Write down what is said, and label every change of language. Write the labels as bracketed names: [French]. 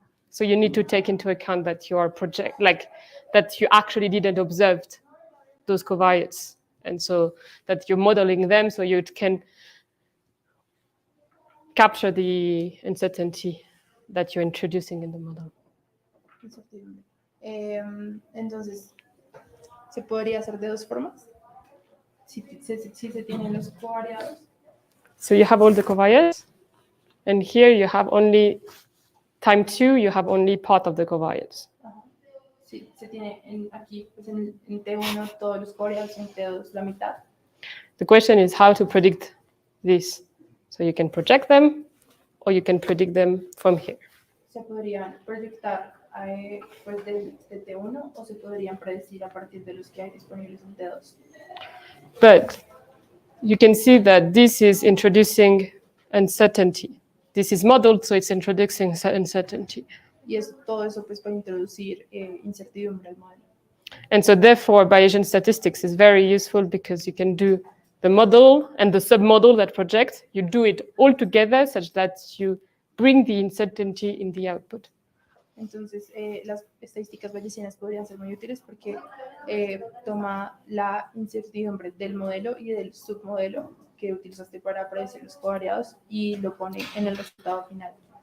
[English] So you need to take into account that you are that you actually didn't observe those covariates, and so that you're modeling them so you can capture the uncertainty that you're introducing in the model. [Spanish] Entonces, ¿se podría hacer de 2 formas? Si se tienen los covariados. [English] So you have all the covariates, and here you have only time 2, you have only part of the covariates. [Spanish] Sí, se tiene aquí pues en T1 todos los covariados, en T2 la mitad. [English] The question is how to predict this. So you can project them, or you can predict them from here. [Spanish] Se podrían proyectar pues de T1 o se podrían predecir a partir de los que hay disponibles en T2. [English] But you can see that this is introducing uncertainty. This is modeled, so it's introducing uncertainty. [Spanish] Y es todo eso pues para introducir incertidumbre al modelo. [English] And so therefore, Bayesian statistics is very useful because you can do the model and the submodel that projects. You do it all together such that you bring the uncertainty in the output. [Spanish] Entonces, las estadísticas bayesianas podrían ser muy útiles porque toma la incertidumbre del modelo y del submodelo que utilizaste para predecir los covariados y lo pone en el resultado final.